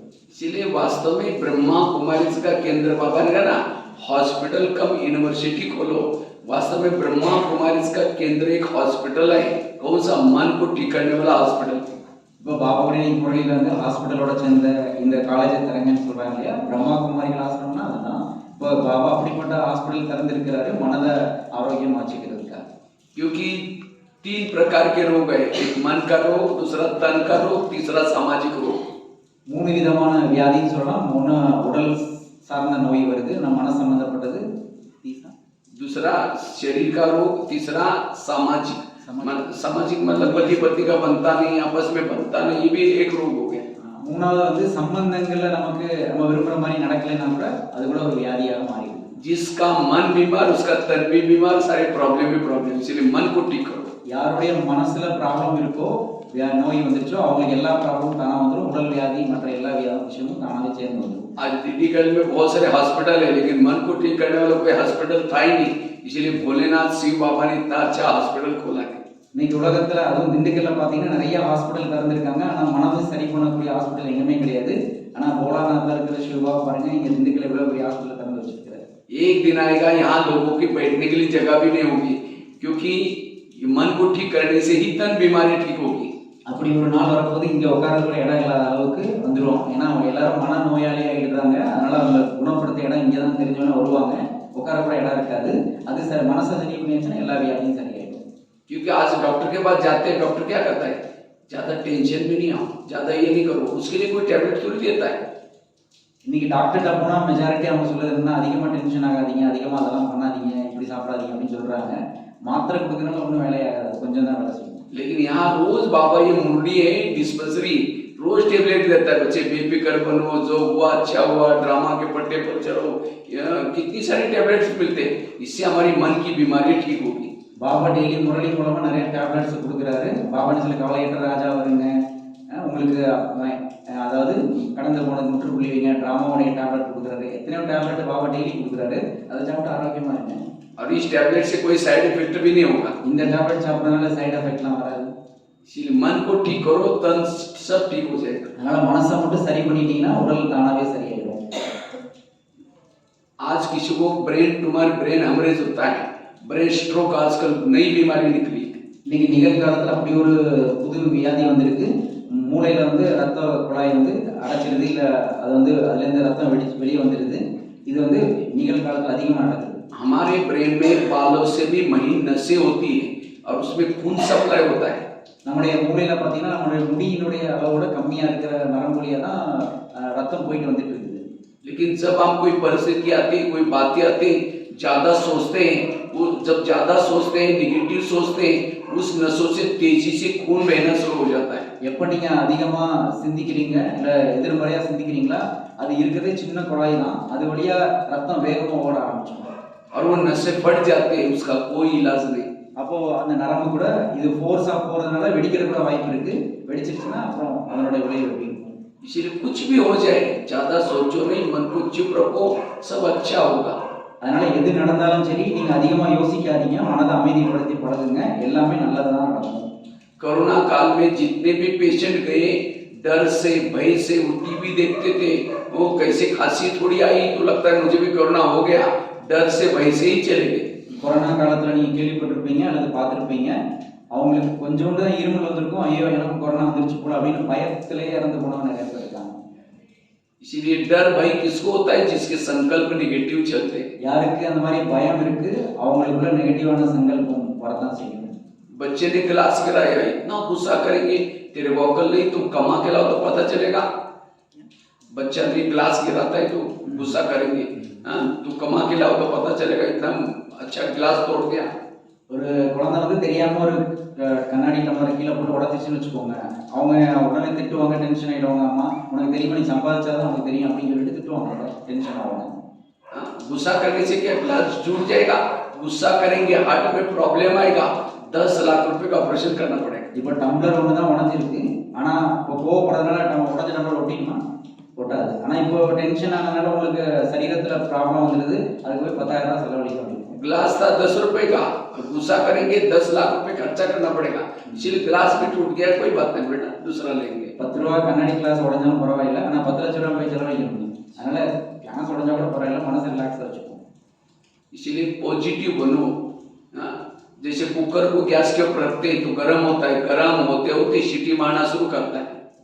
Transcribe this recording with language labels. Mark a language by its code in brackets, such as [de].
[hi] इसलिए वास्तव में ब्रह्मा कुमारी का केंद्र बाबा ने कहा ना, हॉस्पिटल कम यूनिवर्सिटी खोलो। वास्तव में ब्रह्मा कुमारी का केंद्र एक हॉस्पिटल है। कौन सा? मन को ठीक करने वाला हॉस्पिटल। [ta] இப்போ பாபாவுடைய முறையில் வந்து ஹாஸ்பிட்டலோட சேர்ந்த இந்த காலேஜை திறங்கன்னு சொல்றாங்க இல்லையா, பிரம்மா குமாரிகள் ஆசிரமம்னா அதுதான். இப்போ பாபா அப்படிப்பட்ட ஹாஸ்பிட்டல் திறந்திருக்கிறாரு மனதை ஆரோக்கியமா வச்சுக்கிறதுக்காக. [hi] क्योंकि 3 प्रकार के रोग है, एक मन का रोग, दूसरा तन का रोग, तीसरा सामाजिक रोग। [ta] 3 விதமான வியாதின்னு சொல்லலாம். ஒன்று உடல் சார்ந்த நோய் வருது, நம்ம மன சம்பந்தப்பட்டது. [hi] दूसरा शरीर का रोग, तीसरा सामाजिक मतलब पति पति का बनता नहीं, आपस में बनता नहीं, ये भी एक रोग हो गया। [ta] மூணாவது வந்து சம்பந்தங்கள்ல நமக்கு நம்ம விரும்புற மாதிரி நடக்கலைன்னா கூட அது கூட ஒரு வியாதியாக மாறிடுது. [hi] जिसका मन बीमार उसका तन भी बीमार, सारे प्रॉब्लम ही प्रॉब्लम। इसलिए मन को ठीक करो। [ta] யாருடைய மனசுல ப்ராப்ளம் இருக்கோ, நோய் வந்துருச்சோ அவங்களுக்கு எல்லா ப்ராப்ளமும் தானா வந்துடும். उड़ल व्याधि மற்ற எல்லா விஷயமும் தானாவே சேர்ந்து வந்துடும். [hi] आज दिल्लीगढ़ में बहुत सारे हॉस्पिटल है, लेकिन मन को ठीक करने वाला कोई हॉस्पिटल था ही नहीं। इसलिए भोलेनाथ शिव बाबा ने इतना अच्छा हॉस्पिटल खोला है। [ta] இன்னைக்கு உலகத்துல அதுவும் திண்டுக்கல்ல பாத்தீங்கன்னா நிறைய ஹாஸ்பிட்டல் திறந்திருக்காங்க. ஆனா மனதை சரி பண்ணக்கூடிய ஹாஸ்பிட்டல் எங்கேயுமே கிடையாது. ஆனா போலாநாத்ல இருக்கிற சிவா பாருங்க, இங்க திண்டுக்கல்ல இவ்வளவு பெரிய ஹாஸ்பிட்டல் திறந்து வச்சிருக்காரு. [hi] एक दिन आएगा यहाँ लोगों की बैठने के लिए जगह भी नहीं होगी, क्योंकि मन को ठीक करने से ही तन बीमारी ठीक होगी। [ta] அப்படி ஒரு நாள் வரப்போது இங்க உட்காரக்கூட இடம் இல்லாத அளவுக்கு வந்துடும். ஏன்னா அவங்க எல்லாரும் மன நோயாளியா இருக்கிறாங்க. அதனால அவங்க குணப்படுத்த இடம் இங்கதான் தெரிஞ்சவன வருவாங்க. உட்காரக்கூட இடம் இருக்காது. அது சரி மனசை சரி பண்ணியாச்சுன்னா எல்லா வியாதியும் சரியாயிடும். [hi] क्योंकि आज डॉक्टर के पास जाते हैं, डॉक्टर क्या करता है, ज्यादा टेंशन में नहीं आओ, ज्यादा ये नहीं करो, उसके लिए कोई टैबलेट थोड़ी देता है। [ta] இன்னைக்கு டாக்டர்கிட்ட போனா மெஜாரிட்டி அவங்க சொல்றது என்ன, அதிகமா டென்ஷன் ஆகாதீங்க, அதிகமா அதெல்லாம் பண்ணாதீங்க, இப்படி சாப்பிடாதீங்க அப்படின்னு சொல்றாங்க. மாத்திரை கொடுக்கறதுனால ஒன்றும் வேலையாகாது, கொஞ்சம் தான் வேலை செய்யும். [hi] लेकिन यहाँ रोज बाबा ये मुरली है डिस्पेंसरी, रोज टेबलेट देता है, बच्चे बेफिक्र बनो, जो हुआ अच्छा हुआ, ड्रामा के पट्टे पर चढ़ो, कितनी सारी टैबलेट्स मिलते हैं। इससे हमारी मन की बीमारी ठीक होगी। [ta] பாபா டெய்லி முரளி மூலமா நிறைய டேப்லெட்ஸ் கொடுக்குறாரு. பாபான்னு சொல்லி கவலையற்ற ராஜா வருங்க, உங்களுக்கு அதாவது கடந்து போனது முற்றுப்புள்ளி வைங்க, ட்ராமாவுடைய டேப்லெட் கொடுக்குறாரு. எத்தனையோ டேப்லெட் பாபா டெய்லி கொடுக்குறாரு. அதை சாப்பிட்டு ஆரோக்கியமா இருங்க. [hi] और इस टैबलेट से कोई साइड इफेक्ट भी नहीं होगा। [ta] இந்த டேப்லெட் சாப்பிட்றதுனால சைடு எஃபெக்ட்லாம் வராது. [hi] इसीलिए मन को ठीक करो, तन सब ठीक हो जाएगा. [ta] அதனால மனசை மட்டும் சரி பண்ணிட்டீங்கன்னா உடல் தானாவே சரியாயிடும். [hi] आज किसी को ब्रेन ट्यूमर, ब्रेन हेमरेज होता है, ब्रेन स्ट्रोक आजकल नई बीमारी निकली. [ta] இன்னைக்கு நிகழ்காலத்தில் அப்படி ஒரு புது வியாதி வந்திருக்கு. மூளையில வந்து ரத்த குழாய் வந்து அடைச்சிருது, இல்லை அது வந்து அதுலேருந்து ரத்தம் வெளியே வந்துடுது. இது வந்து நிகழ்காலத்தில் அதிகமாக நடக்குது. [hi] हमारे ब्रेन में बालों से भी महीन नसें होती है और उसमें खून सप्लाई होता है. [ta] நம்முடைய மூளையில பார்த்தீங்கன்னா நம்முடைய முடியினுடைய அளவோட கம்மியாக இருக்கிற நரம்பு வழியா தான் ரத்தம் போயிட்டு வந்துட்டு இருக்குது. [hi] लेकिन जब हम कोई परिस्थिति आती है, कोई बातें आती है, ज्यादा सोचते हैं, वो जब ज्यादा सोचते हैं, निगेटिव सोचते हैं, उस नसों से तेजी से खून बहना शुरू हो जाता है. [ta] எப்போ நீங்க அதிகமா சிந்திக்கிறீங்க இல்ல எதிர்மறையா சிந்திக்கிறீங்களா, அது இருக்கிறதே சின்ன குழாய் தான், அது வழியா ரத்தம் வேகமா ஓட ஆரம்பிச்சிடும். [hi] और वो नसें फट जाते हैं, उसका कोई इलाज नहीं. [ta] அப்போ அந்த நரம்பு கூட இது ஃபோர்ஸா போறதுனால வெடிக்கிற கூட வாய்ப்பு இருக்கு. வெடிச்சிருச்சுன்னா அப்புறம் அதனுடைய விளைவு எப்படி இருக்கும். [hi] इसलिए कुछ भी हो जाए, ज्यादा सोचो नहीं, मन को चुप रखो, सब अच्छा होगा. [ta] அதனால எது நடந்தாலும் சரி, நீங்க அதிகமா யோசிக்காதீங்க, மனதை அமைதிப்படுத்தி பழகுங்க, எல்லாமே நல்லதா நடக்கும். [hi] कोरोना काल में जितने भी पेशेंट गए, डर से भय से वो टीवी देखते थे, वो कैसे खांसी थोड़ी आई तो लगता है मुझे भी कोरोना हो गया, डर से भय से ही चले गए. [ta] கொரோனா காலத்துல நீங்க கேள்விப்பட்டிருப்பீங்க அல்லது பார்த்துருப்பீங்க, அவங்களுக்கு கொஞ்சோண்டு தான் இருமல் வந்திருக்கும், ஐயோ எனக்கு கொரோனா வந்துருச்சு போல அப்படின்னு பயத்திலே இறந்து போனவங்க நிறைய பேர் இருக்காங்க. [hi] इसीलिए डर भय किसको होता है? जिसके संकल्प निगेटिव चलते हैं. [ta] யாருக்கு அந்த மாதிரி பயம் இருக்கு, அவங்களுக்குள்ள நெகட்டிவான சங்கல்பம் வரதான் செய்யும். [hi] बच्चे ने क्लास कराया, इतना गुस्सा करेंगे, तेरे को अकल नहीं, तुम कमा के लाओ तो पता चलेगा. बच्चा ने क्लास गिराता है तो गुस्सा करेंगे, तू कमा के लाओ तो पता चलेगा, इतना अच्छा क्लास तोड़ गया. [ta] ஒரு குழந்தை வந்து தெரியாம ஒரு கண்ணாடி டம்ளர் கீழே போட்டு உடச்சிச்சுன்னு வச்சுக்கோங்க, அவங்க உடனே திட்டுவாங்க, டென்ஷன் ஆயிடுவாங்க. அம்மா உனக்கு தெரியுமா, நீ சம்பாதிச்சாதான் உனக்கு தெரியும் அப்படின்னு சொல்லிட்டு திட்டுவாங்க, டென்ஷன் ஆவாங்க. [hi] गुस्सा करने से क्या क्लास छूट जाएगा? गुस्सा करेंगे, हार्ट में प्रॉब्लम आएगा, 10 लाख रुपए का ऑपरेशन करना पड़ेगा. [ta] இப்போ டம்ளர் ஒன்று தான் உடஞ்சிருக்கு, ஆனா இப்போ கோவப்படுறதுனால உடஞ்ச டம்ளர் ஒட்டிக்குமா? ஒட்டாது. ஆனா இப்போ டென்ஷன் ஆனதுனால உங்களுக்கு சரீரத்துல ப்ராப்ளம் வந்துடுது, அதுக்கு போய் 10,000 ரூபாய் செலவழிக்க முடியும். [hi] ग्लास था 10 रुपए का, गुस्सा करेंगे 10 लाख रुपए खर्चा करना पड़ेगा. इसलिए ग्लास भी टूट गया, कोई बात नहीं बेटा, दूसरा लेंगे. [ta] 10 ரூபா கண்ணாடி கிளாஸ் உடஞ்சாலும் பரவாயில்ல, ஆனா 10 லட்சம் ரூபாய் போய் செலவழிக்க முடியும். அதனால கிளாஸ் உடஞ்சா கூட பரவாயில்ல, மனசு ரிலாக்ஸா வச்சுக்கோ. [hi] इसलिए पॉजिटिव बनो. जैसे कुकर को गैस के ऊपर रखते हैं तो गर्म होता है, गर्म होते होते सीटी मारना शुरू करता है.